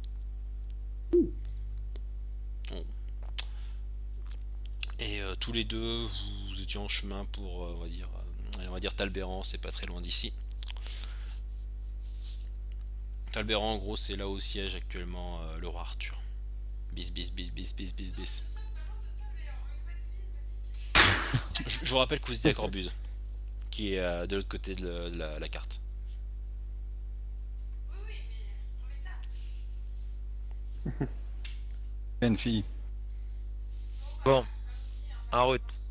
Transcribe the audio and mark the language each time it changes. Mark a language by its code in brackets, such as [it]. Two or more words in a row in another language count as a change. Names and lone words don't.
[fr] Bon. Et tous les deux, vous étiez en chemin pour, on va dire Talbéran, c'est pas très loin d'ici. Talbéran, en gros, c'est là où siège actuellement le roi Arthur. Bis, bis, bis, bis, bis, bis, bis. Je vous rappelle que vous étiez à Corbuse, qui est de l'autre côté de la carte. Une fille. Bon, en route.